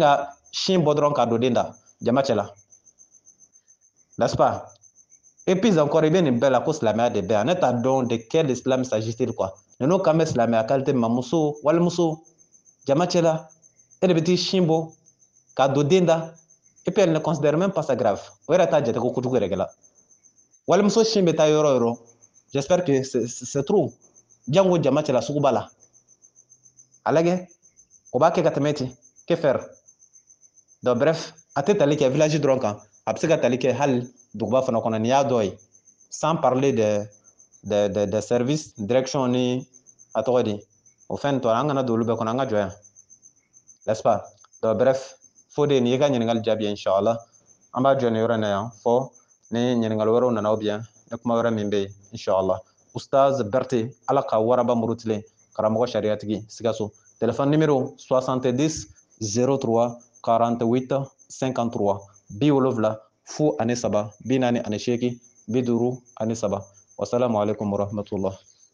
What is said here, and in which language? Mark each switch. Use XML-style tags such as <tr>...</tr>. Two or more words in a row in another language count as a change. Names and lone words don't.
<bm>ka sin bɔ dɔrɔn ka don den da jama cɛ la</bm> <fr>n'est-ce pas et puis encore</fr> <bm>i bɛ nin bɛɛ la ko silamɛya de bɛ yan ne t'a dɔn</bm> <fr>de quel islam s'agit-il quoi</fr> <bm>ninnu kan bɛ silamɛya qualité min ma muso walimuso jama cɛ la e de bɛ t'i sin bɔ k'a don den da</bm> <fr>et puis elle ne considère même pas ça grave</fr> <bm>o yɛrɛ t'a jate ko kojugu yɛrɛ kɛla walimuso sin bɛ taa yɔrɔ o yɔrɔ</bm> <fr>j'espère que c'est trop</fr> <bm>jango jama cɛla suguba la a lajɛ o b'a kɛ ka tɛmɛ ten</bm> <fr>que faire donc bref</fr> <bm>a tɛ tali kɛ village dɔrɔn kan a bɛ se ka tali kɛ hali duguba fana kɔnɔ nin y'a dɔ ye</bm> <fr>sans parler des services direction</fr> <bm>ni a tɔgɔ di o fɛn tɔ an kana don olu bɛɛ kɔnɔ an ka jɔ yan</bm> <fr>n'est-ce pas donc bref</fr> <bm>fo de nin ye ka ɲininkali jaabi ye inshallah an b'a jɔ nin yɔrɔ in na yan fɔ ni ɲininkali wɛrɛw nana</bm> <fr>ou bien</fr> <bm>ni kuma wɛrɛ min bɛ yen inshallah Oustaz Berté ala ka waraba murutilen karamɔgɔ sariyatigi Sikaso</bm> <fr>téléphone numéro</fr> <bm>70 03 48 53 70 fu ani saba 48 50 53</bm> <ar>والسلام عليكم ورحمة الله</ar>